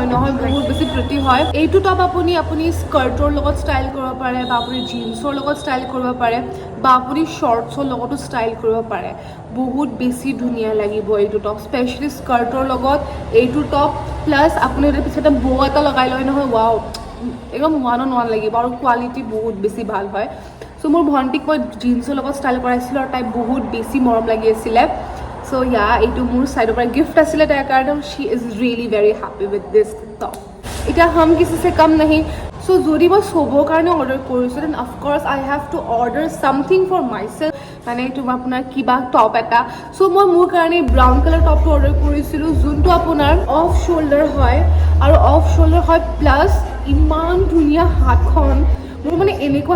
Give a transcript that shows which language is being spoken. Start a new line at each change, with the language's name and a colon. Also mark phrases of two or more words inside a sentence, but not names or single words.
Assamese: নহয় বহুত বেছি প্ৰিটি হয় এইটো টপ আপুনি স্কাৰ্টৰ লগত ষ্টাইল কৰিব পাৰে বা আপুনি জিন্সৰ লগত ষ্টাইল কৰিব পাৰে বা আপুনি শ্বৰ্টছৰ লগতো ষ্টাইল কৰিব পাৰে বহুত বেছি ধুনীয়া লাগিব এইটো টপ স্পেচিয়েলি স্কাৰ্টৰ লগত এইটো টপ প্লাছ আপুনি তাৰ পিছতে বৌ এটা লগাই লয় নহয় ৱাও একদম 1 on 1 লাগিব আৰু কোৱালিটি বহুত বেছি ভাল হয় সো মোৰ ভণ্টিক মই জিন্সৰ লগত ষ্টাইল কৰাইছিলোঁ আৰু তাই বহুত বেছি মৰম লাগি আছিলে সো এইটো মোৰ সাইডৰ পৰা গিফ্ট আছিলে তাইৰ কাৰণে
English: she is really very happy with this top
Assamese: এতিয়া
Hindi: हम किसी से कम नहीं
Assamese: सो যদি মই সবৰ কাৰণে অৰ্ডাৰ কৰিছোঁ
English: then of course I have to order something for myself
Assamese: মানে এইটো আপোনাৰ কিবা টপ এটা সো মই মোৰ কাৰণে ব্ৰাউন কালাৰ টপটো অৰ্ডাৰ কৰিছিলোঁ যোনটো আপোনাৰ
English: off shoulder
Assamese: হয় আৰু
English: off shoulder
Assamese: হয় প্লাছ ইমান ধুনীয়া হাতখন মোৰ মানে এনেকুৱা